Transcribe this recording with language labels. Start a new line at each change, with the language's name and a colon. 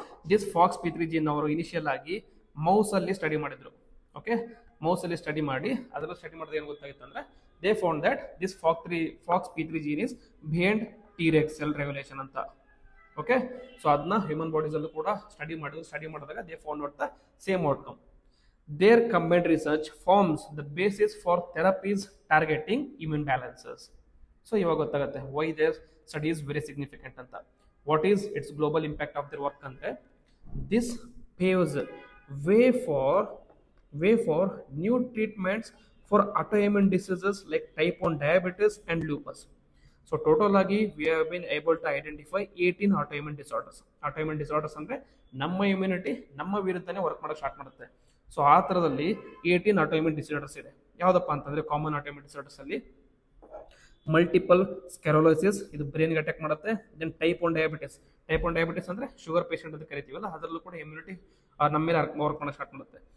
Kannada: This FOXP3 gene ಅವರು initial ಆಗಿ mouse ಅಲ್ಲಿ ಸ್ಟಡಿ ಮಾಡಿದ್ರು. ಓಕೆ, ಮೌಸ್ ಅಲ್ಲಿ ಸ್ಟಡಿ ಮಾಡಿ ಅದರಲ್ಲಿ ಸ್ಟಡಿ ಮಾಡಿದ್ರೆ ಏನು ಗೊತ್ತಾಗಿತ್ತು ಅಂದ್ರೆ
English: they found that this FOXP3 gene is behind T reg cell regulation
Kannada: ಅಂತ. ಓಕೆ, ಸೊ ಅದನ್ನ ಹ್ಯೂಮನ್ ಬಾಡೀಸ್ ಅಲ್ಲೂ ಕೂಡ ಸ್ಟಡಿ ಮಾಡಿದಾಗ
English: They found out the same outcome. Their combined research forms the basis for therapies targeting immune balances. So
Kannada: ಇವಾಗ ಗೊತ್ತಾಗುತ್ತೆ
English: why their study is very significant ಅಂತ. What is its global impact of their work ಅಂದ್ರೆ this paves way for way for new treatments for autoimmune diseases like type 1 diabetes and lupus. So total ಆಗಿ we have been able to identify 18 autoimmune disorders.
Kannada: Autoimmune disorders ಅಂದ್ರೆ ನಮ್ಮ immunity ನಮ್ಮ ವಿರುದ್ಧನೇ work ಮಾಡೋಕೆ start ಮಾಡುತ್ತೆ. So ಆ ಥರದಲ್ಲಿ 18 autoimmune disorders ಇದೆ. ಯಾವುದಪ್ಪ ಅಂತಂದ್ರೆ ಕಾಮನ್ autoimmune disorders ಅಲ್ಲಿ ಮಲ್ಟಿಪಲ್ ಸ್ಕೆರೋಲೈಸಿಸ್, ಇದು ಬ್ರೈನ್ಗೆ ಅಟ್ಯಾಕ್ ಮಾಡುತ್ತೆ. Than type 1 diabetes. Type 1 diabetes ಅಂದ್ರೆ ಶುಗರ್ ಪೇಷಂಟ್ ಅಂತ ಕರಿತೀವಲ್ಲ, ಅದರಲ್ಲೂ ಕೂಡ ಇಮ್ಯುನಿಟಿ ನಮ್ಮ ಮೇಲೆ ವರ್ಕ್ ಮಾಡೋಕೆ ಸ್ಟಾರ್ಟ್ ಮಾಡುತ್ತೆ.